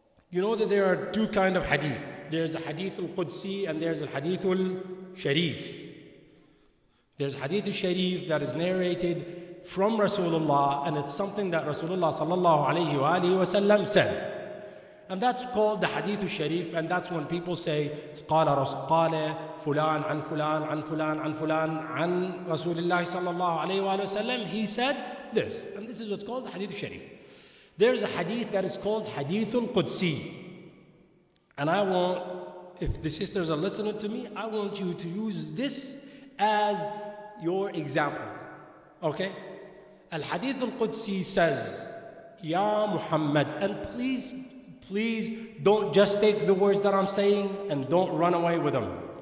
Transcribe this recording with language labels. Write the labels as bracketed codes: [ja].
[en] You know that there are two kinds of hadith. There's a hadith al-Qudsi and there's a hadith al-Sharif. There's hadith al-Sharif that is narrated from Rasulullah, and it's something that Rasulullah sallallahu alayhi wa alihi wa sallam said. And that's called the hadith al-Sharif, and that's when people say, [ar] قال فلان عن فلان عن فلان عن فلان عن رسول الله صلى الله عليه وآله وسلم, [en] he said this. And this is what's called the hadith al-Sharif. There's a hadith that is called hadith al-Qudsi. And I want, if the sisters are listening to me, I want you to use this as your example. Okay? Al-Hadith al-Qudsi says, Ya Muhammad, and please don't just take the words that I'm saying and don't run away with them.